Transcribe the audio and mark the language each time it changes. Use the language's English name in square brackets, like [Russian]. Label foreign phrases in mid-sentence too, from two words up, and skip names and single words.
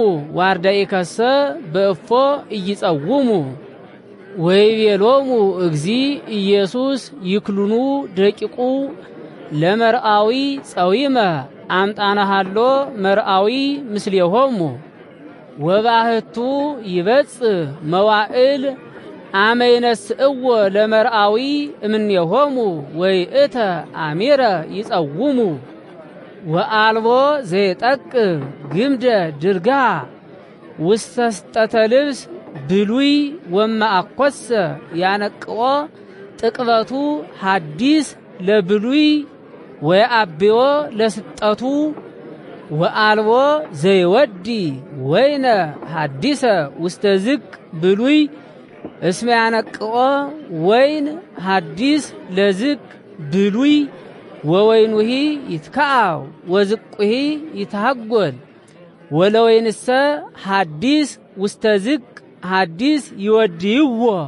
[Geez] ወአርዳኢከሰ በእፎ ኢይጸውሙ ወይቤሎሙ እግዚ ኢየሱስ ይክሉኑ ደቂቁ ለመርአዊ ጸዊመ አምጣነሃሎ መርአዊ ምስሌሆሙ ወባህቱ ይበጽሕ መዋዕል አመ ይነስእዎ ለመርአዊ እምኔሆሙ ወይእተ አሚረ ይጸውሙ ወአልቦ ዘይጠቅም ግምደ ድርጋ ውስተ ስጠተ ልብስ ብሉይ ወማአኰሰ ያነቅኦ ጥቅበቱ ሐዲስ ለብሉይ ወየአብዮ ለስጠቱ ወአልቦ ዘይወዲ ወይነ ሐዲሰ ውስተ ዝቅ ብሉይ እስመ ያነቅኦ ወይን ሐዲስ ለዝቅ ብሉይ ወወይኑሂ ይትከአው ወዝቁሂ ይትሐጐል ወለወይንሰ ሐዲስ ውስተ ዝቅ ሐዲስ ይወድይዎ